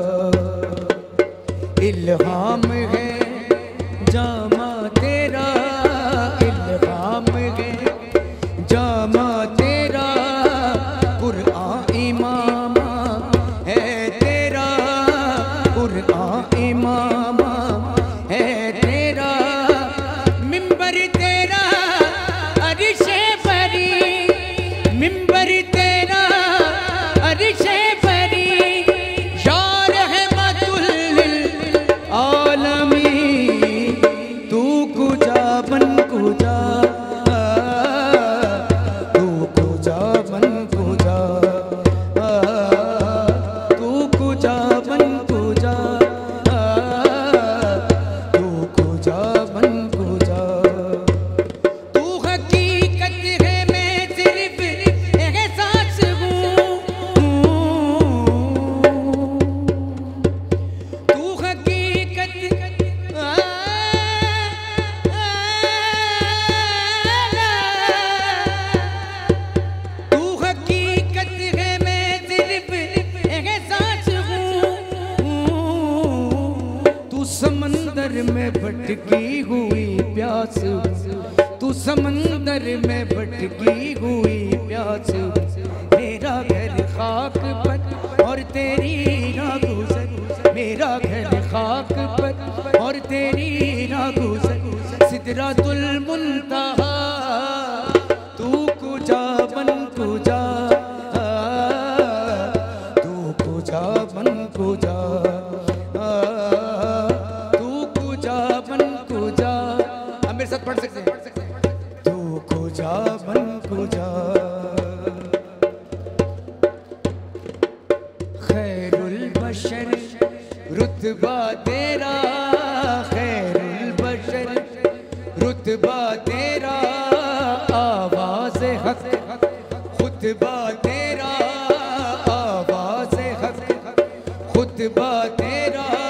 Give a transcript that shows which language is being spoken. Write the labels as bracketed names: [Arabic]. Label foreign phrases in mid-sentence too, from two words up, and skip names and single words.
[Urdu] الہام ہے جامہ تیرا، الہام ہے جامہ تیرا، قرآن امامہ ہے تیرا، قرآن امامہ ہے تیرا. منبر تیرا عرشے پری، منبر تیرا عرشے پری. [Arabic] यार رحمة للعالمين, [Persian] تو کجا من کجا، تو کجا من کجا، تو کجا من کجا، تو کجا من کجا. [Urdu] تو حقیقت ہے میں صرف احساس ہوں، تو حقیقت تو حقیقت ہے میں صرف احساس ہوں. تو سمندر میں بھٹکی ہوئی پیاس، تو سمندر میں بھٹکی ہوئی پیاس. میرا گھر خاک پر اور تیری ناگزر، میرا گھر خاک پر اور تیری ناگزر. [Arabic] سدرة المنتهى, [Persian] تو کجا من کجا، تو کجا من کجا، تو کجا من کجا. [Urdu] ہم میرے ساتھ پڑھ سکتے ہیں. [Persian] تو کجا من کجا. [Urdu] خیر البشر رتبہ تیرا، خیر البشر رتبہ تیرا. آوازِ حق خطبہ تیرا، آوازِ حق خطبہ تیرا.